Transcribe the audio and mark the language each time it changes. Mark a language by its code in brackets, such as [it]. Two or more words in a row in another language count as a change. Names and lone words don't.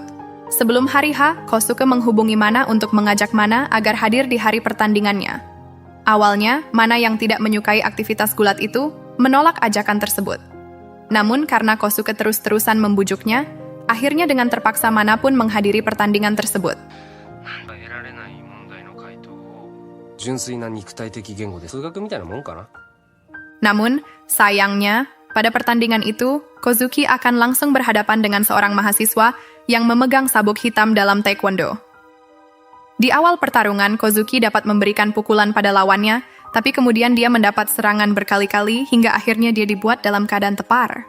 [id] Sebelum hari H, Kosuke menghubungi Mana untuk mengajak Mana agar hadir di hari pertandingannya. Awalnya, Mana yang tidak menyukai aktivitas gulat itu menolak ajakan tersebut. Namun karena Kosuke terus-terusan membujuknya, akhirnya dengan terpaksa Mana pun menghadiri pertandingan tersebut. [ja] 得られない問題の回答を純粋な肉体的言語で数学みたいなもんかな。 [id] Namun, sayangnya, pada pertandingan itu, Kozuki akan langsung berhadapan dengan seorang mahasiswa yang memegang sabuk hitam dalam taekwondo. Di awal pertarungan, Kozuki dapat memberikan pukulan pada lawannya, tapi kemudian dia mendapat serangan berkali-kali hingga akhirnya dia dibuat dalam keadaan tepar.